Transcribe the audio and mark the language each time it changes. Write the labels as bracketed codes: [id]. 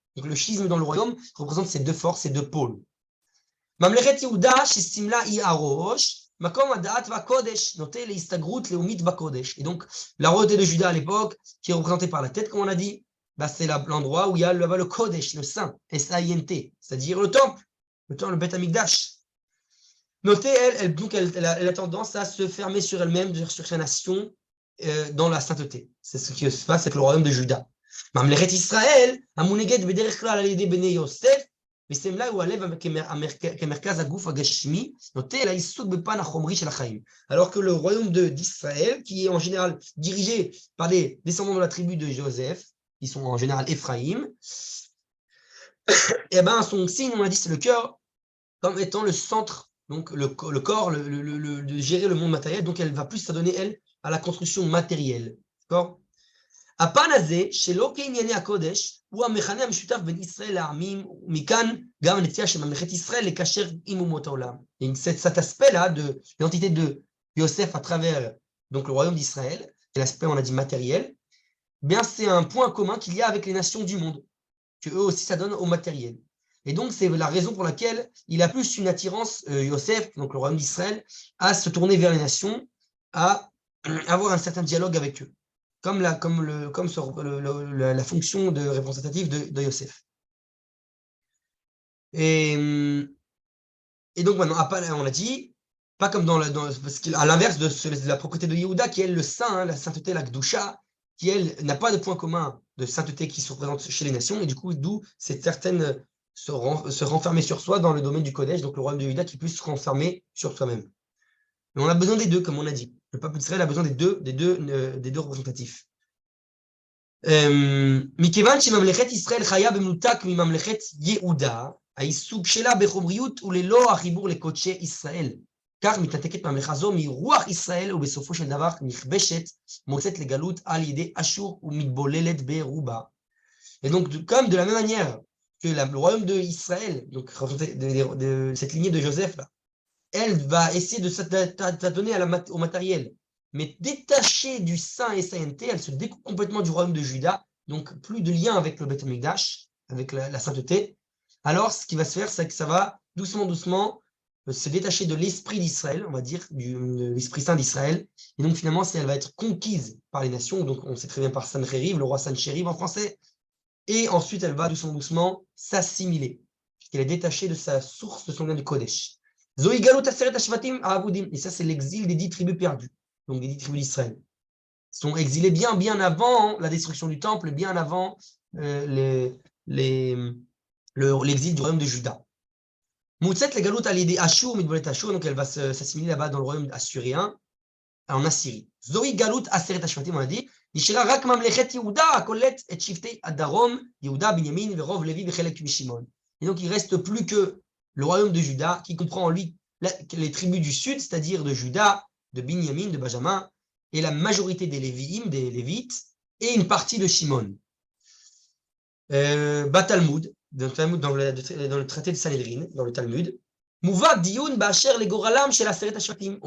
[fr] Donc le schisme dans le royaume représente ces deux forces, ces deux pôles. [he] ממלכת יהודה שסמלה היא הראש, מקום הדעת והקודש, נוטה להסתגרות לאומית בקודש. [fr] Et donc, la royauté de Juda à l'époque, qui est représentée par la tête, comme on a dit, c'est l'endroit où il y a le Kodesh, le Saint, S-A-I-N-T, c'est-à-dire le temple, le Beth Amikdash. Notez, elle a tendance à se fermer sur elle-même, sur sa nation, dans la sainteté. C'est ce qui se passe avec le royaume de Juda. [he] ממלכת ישראל, המונהגת בדרך כלל על ידי בני יוסף, וסמלה הוא הלב כמרכז הגוף הגשמי, נוטה לעיסוק בפן החומרי של החיים. [fr] Alors que le royaume d'Israël, qui est en général dirigé par les descendants de la tribu de Joseph, qui sont en général Éphraïm, et son signe, on a dit, c'est le cœur, comme étant le centre, donc le corps, de gérer le monde matériel, donc elle va plus s'adonner, elle, à la construction matérielle. D'accord? [he] הפן הזה, שלא כענייני הקודש, הוא המכנה המשותף בין ישראל לעמים, ומכאן גם הנטייה של ממלכת ישראל לקשר עם אומות העולם. [fr] Cet aspect-là de l'identité de Yosef à travers donc, le royaume d'Israël, et l'aspect, on a dit, matériel, bien c'est un point commun qu'il y a avec les nations du monde, que eux aussi ça donne au matériel. Et donc c'est la raison pour laquelle il a plus une attirance, Yosef, donc le royaume d'Israël, à se tourner vers les nations, à avoir un certain dialogue avec eux, comme la fonction de représentative de Yosef. Et donc maintenant, on a dit, pas comme parce qu'à l'inverse de la propriété de Yehuda, qui est le saint, la sainteté, la Gdusha, qui elle n'a pas de point commun de sainteté qui se représente chez les nations, et du coup, d'où cette certaine se renfermer sur soi dans le domaine du Kodesh, donc le royaume de Yehuda qui puisse se renfermer sur soi-même. Mais on a besoin des deux, comme on a dit. Le peuple d'Israël a besoin des deux représentatifs. [he] מכיוון שממלכת ישראל חיה במנותק מממלכת יהודה, העיסוק שלה בחומריות וללא החיבור לקודשי ישראל. כך מתנתקת ממלכה זו מרוח ישראל, ובסופו של דבר נכבשת, מוצאת לגלות על ידי אשור ומתבוללת ברובה. [fr] Et donc, comme de la même manière que le royaume d'Israël, donc de cette lignée de Joseph, là, elle va essayer de s'adonner au matériel, mais détachée du saint et sainteté, elle se découpe complètement du royaume de Juda, donc plus de lien avec le Beth Amikdash, avec la sainteté. Alors, ce qui va se faire, c'est que ça va doucement se détacher de l'esprit d'Israël, on va dire, de l'esprit saint d'Israël, et donc finalement, elle va être conquise par les nations, donc on sait très bien par Sancheriv, le roi Sancheriv en français, et ensuite elle va doucement s'assimiler, puisqu'elle est détachée de sa source, de son lien de Kodesh. [he] Zoï Galut Aseret Ashvatim Aavudim, [fr] et ça c'est l'exil des 10 tribus perdues, donc des 10 tribus d'Israël. Ils sont exilés bien avant la destruction du temple, bien avant l'exil du royaume de Juda. [he] Moutzet le Galut al yedi Ashur, mitbolet Ashur, [fr] donc elle va s'assimiler là-bas dans le royaume assyrien, en Assyrie. [he] Zoï Galut Aseret Ashvatim, [fr] on a dit, [he] נשארה רק ממלכת יהודה הכוללת את שבטי הדרום, יהודה, בנימין ורוב לוי וחלק משמעון. [fr] Et donc il reste plus que le royaume de Juda qui comprend en lui les tribus du sud, c'est-à-dire de Juda, de Binyamin, de Benjamin, et la majorité des Lévi'im, des Lévites, et une partie de Shimon. [he] Batalmud, [fr] dans le traité de Sanhedrin, dans le Talmud, [he] Mouva Dioun Ba'asher le Goralam shel Aseret Ashvatim.